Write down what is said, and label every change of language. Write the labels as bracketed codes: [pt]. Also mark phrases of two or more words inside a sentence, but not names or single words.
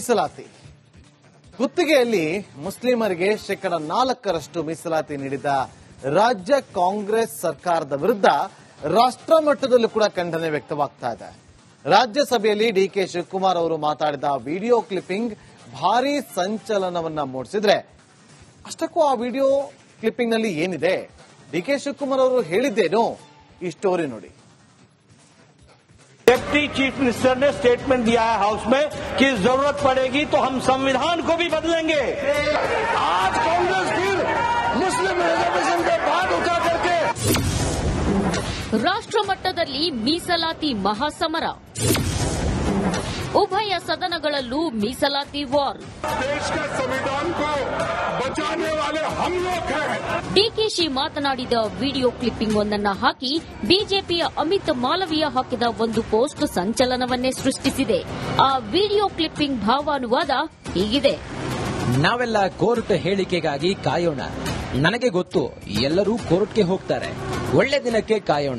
[kn] ಮೀಸಲಾತಿ ಗುತ್ತಿಗೆಯಲ್ಲಿ ಮುಸ್ಲಿಮರಿಗೆ 4% ಮೀಸಲಾತಿ ನೀಡಿದ ರಾಜ್ಯ ಕಾಂಗ್ರೆಸ್ ಸರ್ಕಾರದ ವಿರುದ್ಧ ರಾಷ್ಟ್ರ ಮಟ್ಟದಲ್ಲೂ ಕೂಡ ಖಂಡನೆ ವ್ಯಕ್ತವಾಗ್ತಾ ಇದೆ. ರಾಜ್ಯಸಭೆಯಲ್ಲಿ ಡಿಕೆ ಶಿವಕುಮಾರ್ ಅವರು ಮಾತಾಡಿದ [en] video clipping [kn] ಭಾರೀ ಸಂಚಲನವನ್ನ ಮೂಡಿಸಿದ್ರೆ, ಅಷ್ಟಕ್ಕೂ ಆ [en] video clipping [kn] ನಲ್ಲಿ ಏನಿದೆ, ಡಿಕೆ ಶಿವಕುಮಾರ್ ಅವರು ಹೇಳಿದ್ದೇನು, ಈ ಸ್ಟೋರಿ ನೋಡಿ. [en] deputy chief minister [hi] ने स्टेटमेंट दिया है हाउस में कि जरूरत पड़ेगी तो हम संविधान को भी बदलेंगे. आज कांग्रेस फिर [en] Muslim reservation [hi] के बाद उठा करके [kn] ರಾಷ್ಟ್ರ ಮಟ್ಟದಲ್ಲಿ ಮೀಸಲಾತಿ ಮಹಾಸಮರ, ಉಭಯ ಸದನಗಳಲ್ಲೂ ಮೀಸಲಾತಿ ವಾರ್. [hi] देश का संविधान को बचाने वाले हम लोग हैं. [kn] ಡಿಕೆಶಿ ಮಾತನಾಡಿದ [en] video clipping [kn] ಒಂದನ್ನ ಹಾಕಿ ಬಿಜೆಪಿಯ ಅಮಿತ್ ಮಾಲವೀಯ ಹಾಕಿದ ಒಂದು ಪೋಸ್ಟ್ ಸಂಚಲನವನ್ನೇ ಸೃಷ್ಟಿಸಿದೆ. ಆ [en] video clipping [kn] ಭಾವಾನುವಾದ ಹೀಗಿದೆ: ನಾವೆಲ್ಲ ಕೋರ್ಟ್ ಹೇಳಿಕೆಗಾಗಿ ಕಾಯೋಣ. ನನಗೆ ಗೊತ್ತು, ಎಲ್ಲರೂ ಕೋರ್ಟ್ಗೆ ಹೋಗ್ತಾರೆ. ಒಳ್ಳೆ ದಿನಕ್ಕೆ ಕಾಯೋಣ.